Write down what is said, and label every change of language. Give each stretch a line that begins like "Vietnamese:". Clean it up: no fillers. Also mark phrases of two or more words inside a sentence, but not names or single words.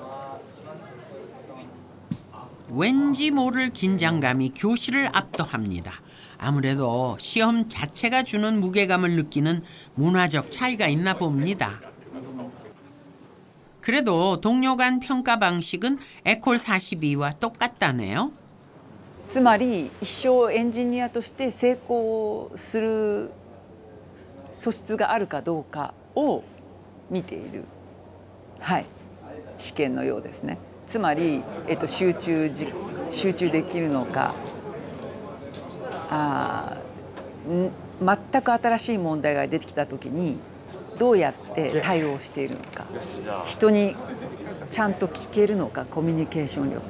Korean: 왠지 모를 긴장감이 교실을 압도합니다. 아무래도 시험 자체가 주는 무게감을 느끼는 문화적 차이가 있나 봅니다. 그래도 동료 간 평가 방식은 에콜 42와 똑같다네요.
Japanese: つまり一生エンジニアとして成功する素質があるかどうかを見ている、はい、試験のようですね。つまり、集中できるのか、全く新しい問題が出てきた時にどうやって対応しているのか、人にちゃんと聞けるのか、コミュニケーション力。